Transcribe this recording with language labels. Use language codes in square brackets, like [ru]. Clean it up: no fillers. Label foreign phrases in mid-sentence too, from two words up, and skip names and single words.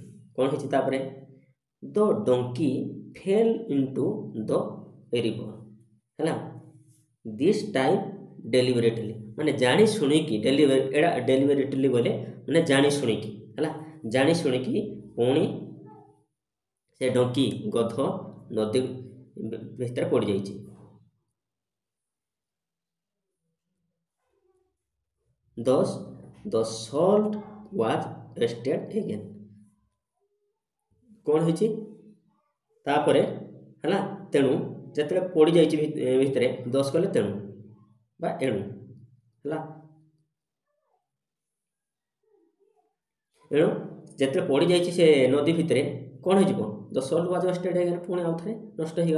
[or] କ'ଣ ହେଇଛି ତାପରେ, [en] the donkey fell into the river [or] ହେଲା। [en] this time deliberately, [or] ମାନେ ଜାଣି ଶୁଣିକି, ଏଇଟା ଡେଲିଭରେଟଲି ବୋଲେ ମାନେ ଜାଣି ଶୁଣିକି ହେଲା, ଜାଣି ଶୁଣିକି ପୁଣି ସେ ଡୋଙ୍କି ଗଧ ନଦୀ ଭିତରେ ପଡ଼ିଯାଇଛି। [en] Thus the salt was wasted again, [or] କ'ଣ ହେଇଛି ତାପରେ ହେଲା। ତେଣୁ ଯେତେବେଳେ ପଡ଼ିଯାଇଛି ଭିତରେ, ଦଶ କଲେ ତେଣୁ ବା ଏଣୁ ହେଲା। ଏଣୁ ଯେତେବେଳେ ପଡ଼ିଯାଇଛି ସେ ନଦୀ ଭିତରେ କ'ଣ ହେଇଯିବ, [en] the salt was wasted again, [or] ପୁଣି ଆଉ ଥରେ ନଷ୍ଟ ହେଇଗଲା।